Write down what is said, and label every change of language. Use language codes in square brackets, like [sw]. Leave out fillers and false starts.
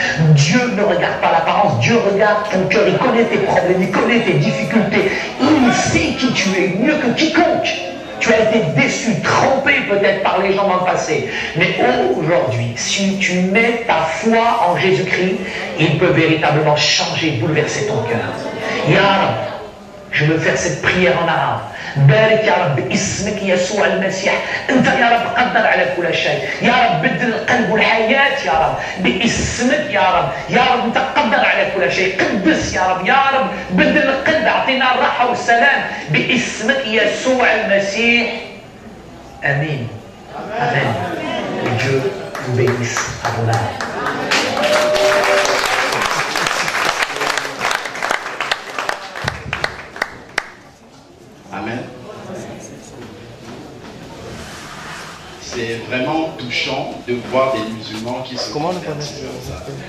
[fr] Dieu ne regarde pas l'apparence, Dieu regarde ton cœur, il connaît tes problèmes, il connaît tes difficultés, il sait qui tu es mieux que quiconque. Tu as été déçu, trompé peut-être par les gens dans le passé, mais aujourd'hui, si tu mets ta foi en Jésus-Christ, il peut véritablement changer, bouleverser ton cœur. [ar] Ya Rab, [fr] je veux faire cette prière en arabe. [ar] بارك يا رب باسمك يسوع المسيح انت يا رب قدر على كل شيء يا رب بدل القلب والحياه يا رب باسمك يا رب يا رب انت قدر على كل شيء قدس يا رب بدل القلب اعطينا الراحه والسلام باسمك يسوع المسيح امين امين. [fr] Dieu vous bénisse à vos âmes. Amen. C'est vraiment touchant de voir des musulmans qui se convertissent comme ça.